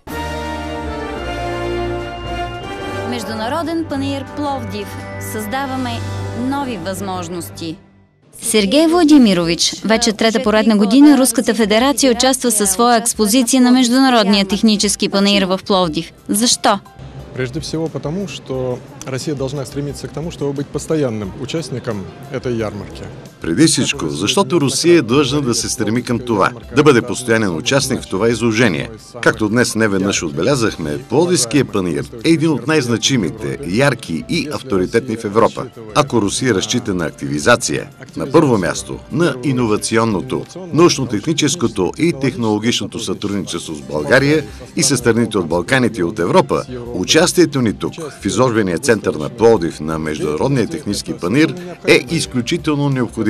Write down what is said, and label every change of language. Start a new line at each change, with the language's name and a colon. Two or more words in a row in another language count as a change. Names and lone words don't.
Bulgarian: Международен панаир Пловдив. Създаваме нови възможности. Сергей Владимирович, вече трета поредна година Руската федерация участва със своя експозиция на Международния технически панаир в Пловдив. Защо?
Russian: Прежде всего потому, что Россия должна стремиться к тому, чтобы быть постоянным участником этой ярмарки.
Bulgarian: Преди всичко, защото Русия е длъжна да се стреми към това, да бъде постоянен участник в това изложение. Както днес неведнъж отбелязахме, Пловдивският панаир е един от най-значимите, ярки и авторитетни в Европа. Ако Русия разчита на активизация, на първо място на иновационното, научно-техническото и технологичното сътрудничество с България и със страните от Балканите и от Европа, участието ни тук, в изложбения център на Пловдив на Международния технически панаир е изключително необходимо.